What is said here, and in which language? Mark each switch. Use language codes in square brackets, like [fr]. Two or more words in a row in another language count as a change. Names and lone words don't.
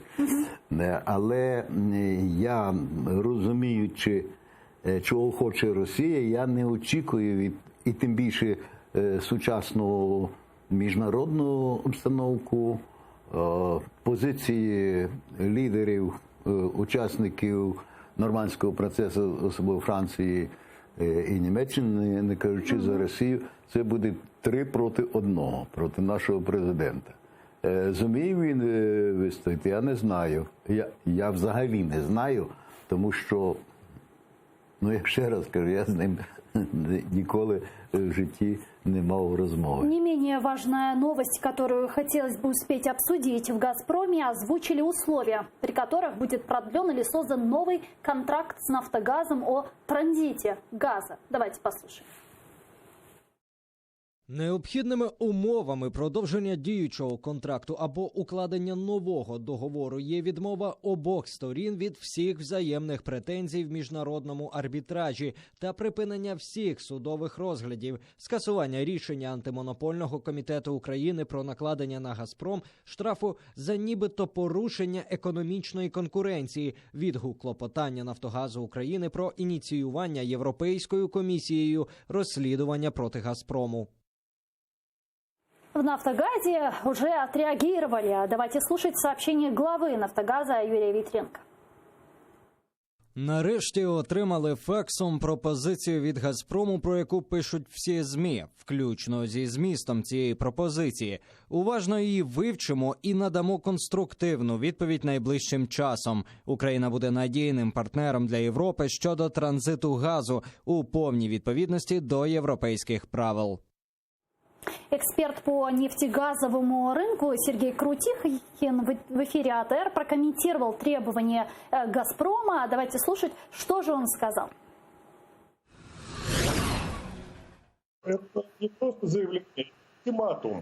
[uk] Але я, розуміючи, чого хоче Росія, я не очікую від, і тим більше сучасну міжнародну обстановку, позиції лідерів, учасників нормандського процесу, особливо Франції і Німеччини, не кажучи за Росію, це буде 3 проти 1, проти нашого президента. Зуміє він вистояти, я не знаю. Я взагалі не знаю, тому що, я ще раз кажу, я з ним ніколи в житті не мав розмови. [ru] Не менее важная новость, которую хотелось бы успеть обсудить. В «Газпроме» озвучили условия, при которых будет продлен или создан новый контракт с «Нафтогазом» о транзите газа. Давайте послушаем. [uk] Необхідними умовами продовження діючого контракту або укладення нового договору є відмова обох сторін від всіх взаємних претензій в міжнародному арбітражі та припинення всіх судових розглядів, скасування рішення Антимонопольного комітету України про накладення на «Газпром» штрафу за нібито порушення економічної конкуренції, відгук клопотання «Нафтогазу України» про ініціювання Європейською комісією розслідування проти «Газпрому». [ru] В «Нафтогазе» уже отреагировали. Давайте слушать сообщение главы «Нафтогаза» Юрия Вітренка. [uk] Нарешті отримали факсом пропозицію від «Газпрому», про яку пишуть всі ЗМІ, включно зі змістом цієї пропозиції. Уважно її вивчимо і надамо конструктивну відповідь найближчим часом. Україна буде надійним партнером для Європи щодо транзиту газу у повній відповідності до європейських правил. [ru] Эксперт по нефтегазовому рынку Сергей Крутихин в эфире АТР прокомментировал требования «Газпрома». Давайте слушать, что же он сказал. Это не просто заявление, это ультиматум.